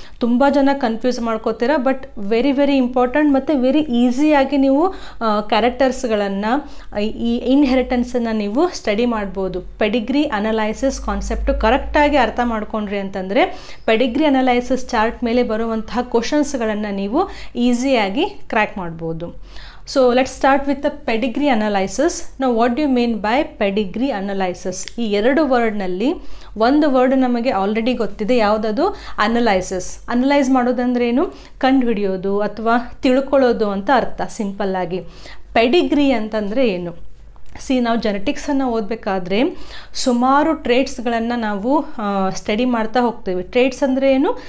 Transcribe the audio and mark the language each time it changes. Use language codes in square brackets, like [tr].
[kn] ತುಂಬ ಜನ confuse ಮಾಡ್ಕೋತೀರ. But very important ಮತ್ತು ವೆರಿ ಈಸಿಯಾಗಿ ನೀವು ಕ್ಯಾರೆಕ್ಟರ್ಸ್ಗಳನ್ನು, ಈ ಇನ್ಹೆರಿಟೆನ್ಸನ್ನು ನೀವು ಸ್ಟಡಿ ಮಾಡ್ಬೋದು. ಪೆಡಿಗ್ರಿ ಅನಲೈಸಿಸ್ ಕಾನ್ಸೆಪ್ಟು ಕರೆಕ್ಟಾಗಿ ಅರ್ಥ ಮಾಡ್ಕೊಂಡ್ರಿ ಅಂತಂದರೆ ಪೆಡಿಗ್ರಿ ಅನಲೈಸಿಸ್ ಚಾರ್ಟ್ ಮೇಲೆ ಬರುವಂತಹ ಕ್ವಶನ್ಸ್ಗಳನ್ನು ನೀವು ಈಸಿಯಾಗಿ ಕ್ರ್ಯಾಕ್ ಮಾಡ್ಬೋದು. [en] So let's start with the pedigree analysis. Now what do you mean by pedigree analysis? [kn] ಈ 2 ವರ್ಡ್ನಲ್ಲಿ ಒಂದು ವರ್ಡ್ ನಮಗೆ ಆಲ್ರೆಡಿ ಗೊತ್ತಿದೆ. ಯಾವುದದು? ಅನಲೈಸಿಸ್. ಅನಲೈಸ್ ಮಾಡೋದಂದ್ರೆ ಏನು? ಕಂಡುಹಿಡಿಯೋದು ಅಥವಾ ತಿಳ್ಕೊಳ್ಳೋದು ಅಂತ ಅರ್ಥ ಸಿಂಪಲ್ ಆಗಿ. ಪೆಡಿಗ್ರಿ ಅಂತಂದರೆ ಏನು? ನಾವು ಜೆನೆಟಿಕ್ಸನ್ನು ಓದಬೇಕಾದ್ರೆ ಸುಮಾರು ಟ್ರೇಟ್ಸ್ಗಳನ್ನು ನಾವು ಸ್ಟಡಿ ಮಾಡ್ತಾ ಹೋಗ್ತೀವಿ. ಟ್ರೇಟ್ಸ್ ಅಂದರೆ ಏನು?